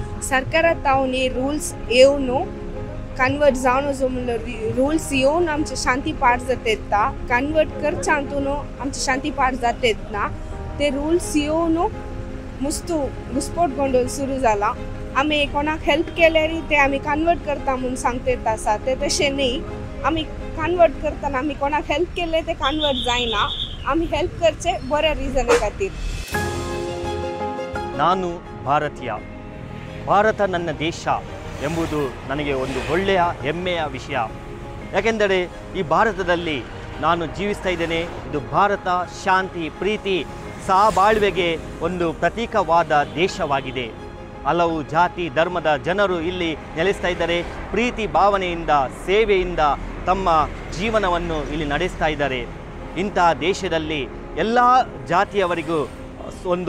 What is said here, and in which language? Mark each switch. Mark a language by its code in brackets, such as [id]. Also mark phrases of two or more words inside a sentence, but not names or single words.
[kok] सरकारात तावनी रूल्स येवन कन्वर्ट जावन रूल्स येवन आमचे शांती पाठ जातात कन्वर्ट करच्यातून आमची शांती पाठ जातात ना ते रूल्स येवन मुस्तू घुसपोट गोंधळ सुरू जाला आमी कोणाक हेल्प केल्यार ते आमी कन्वर्ट करता म्हणून सांगतात आसा ते तशें न्ही आमी कन्वर्ट करतना आमी कोणाक हेल्प केले ते कन्वर्ट जायना आमी हेल्प करचे बऱ्या रिजना खातीर [kn] ನಾನು ಭಾರತೀಯ ಭಾರತ ನನ್ನ ದೇಶ ಎಂಬುದು ನನಗೆ ಒಂದು ಒಳ್ಳೆಯ ಹೆಮ್ಮೆಯ ವಿಷಯ ಯಾಕೆಂದರೆ ಈ ಭಾರತದಲ್ಲಿ ನಾನು ಜೀವಿಸ್ತಾ ಇದ್ದೇನೆ ಇದು ಭಾರತ ಶಾಂತಿ ಪ್ರೀತಿ ಸಹಬಾಳ್ವೆಗೆ ಒಂದು ಪ್ರತೀಕವಾದ ದೇಶವಾಗಿದೆ ಹಲವು ಜಾತಿ ಧರ್ಮದ ಜನರು ಇಲ್ಲಿ ನೆಲೆಸ್ತಾ ಇದ್ದಾರೆ ಪ್ರೀತಿ ಭಾವನೆಯಿಂದ ಸೇವೆಯಿಂದ ತಮ್ಮ ಜೀವನವನ್ನು ಇಲ್ಲಿ ನಡೆಸ್ತಾ ಇದ್ದಾರೆ ಇಂತಹ ದೇಶದಲ್ಲಿ ಎಲ್ಲ ಜಾತಿಯವರಿಗೂ ಒಂದು